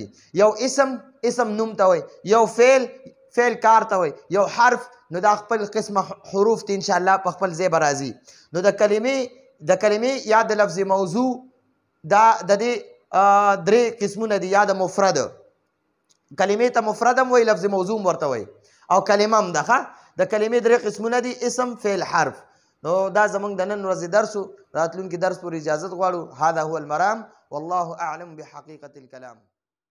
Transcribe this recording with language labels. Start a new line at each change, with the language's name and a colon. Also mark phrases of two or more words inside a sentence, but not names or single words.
Pashto: یو اسم نوم ته وایي، یو فعل کار ته وایي، یو حرف نو دا خپل قسمه حروف ته انشاءالله په خپل ځای به راځي. نو د کلمې یا د لفظ موضوع دا د دې درې قسمونه دي، یا د مفرد کلمې ته مفرد هم وایي، لفظ موضوع هم ورته وایي، او کلمه هم ده. د کلمې درې قسمونه دي، اسم، فعل، حرف. نو دا زمونږ د نن ورځې درس و، راتلونکي درس پورې اجازت غواړو.
Arabic: هذا هو المرام والله اعلم بحقیقة الکلام.